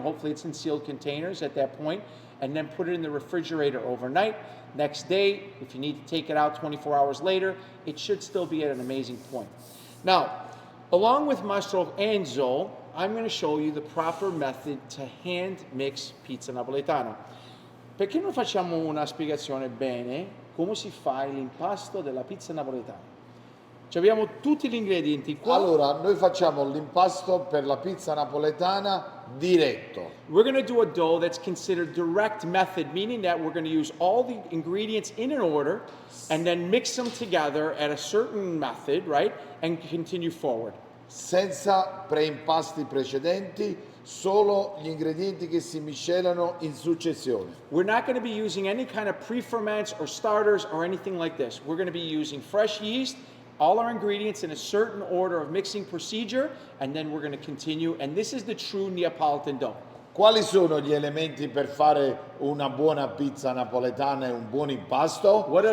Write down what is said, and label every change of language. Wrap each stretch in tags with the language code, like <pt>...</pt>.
<en>Hopefully it's in sealed containers at that point, and then put it in the refrigerator overnight. Next day, if you need to take it out 24 hours later, it should still be at an amazing point. Now, along with Mastro Enzo, I'm going to show you the proper method to hand mix pizza napoletana.</en> <it>Perché non facciamo una spiegazione bene come si fa l'impasto della pizza napoletana? Ci abbiamo tutti gli ingredienti qua. Allora, noi facciamo l'impasto per la pizza napoletana diretto.</it> <en>We're going to do a dough that's considered direct method, meaning that we're going to use all the ingredients in an order and then mix them together at a certain method, right? And continue forward.</en> <it>Senza preimpasti precedenti, solo gli ingredienti che si miscelano in successione.</it> <en>We're not going to be using any kind of pre-ferments or starters or anything like this. We're going to be using fresh yeast, all our ingredients in a certain order of mixing procedure, and then we're going to continue. And this is the true Neapolitan dough.</en> <it>Quali sono gli elementi per fare una buona pizza napoletana e un buon impasto?</it>